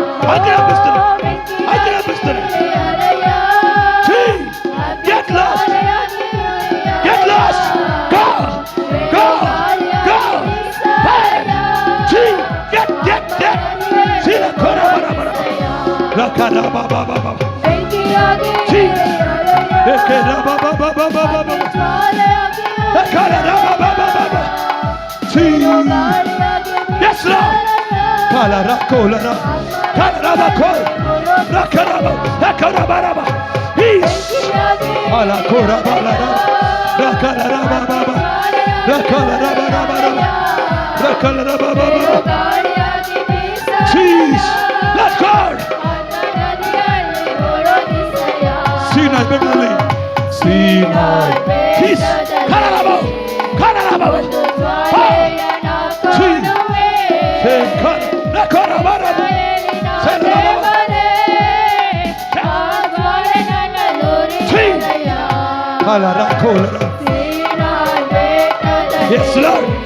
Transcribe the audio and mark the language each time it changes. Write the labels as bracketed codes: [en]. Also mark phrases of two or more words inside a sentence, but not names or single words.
[kn] ಆಜ್ಞಾಪಿಸ್ತೇನೆ. ಆಜ್ಞಾಪಿಸ್ತೇನೆ. [en] Get lost. Get lost. Go. Go. Go. Get. See the kora bara bara. Rakara ba ba ba ba. See. Ekera ba ba ba ba ba ba. Ekara ba ba ba ba ba. See. Yes Lord. Kala rakola ra. Kala ba ko. Rakara ba. Ekara bara ba. Peace. Ala kora ba la ra. Rakara ra ba ba ba. Rakara ra ba ba ba. Rakara ra ba ba ba. Peace. Let's go. Sinai bitterly. Sinai. Peace. Kararabo. Kararabo. Peace. Say kar. Rakarabarabo. Yes, Lord.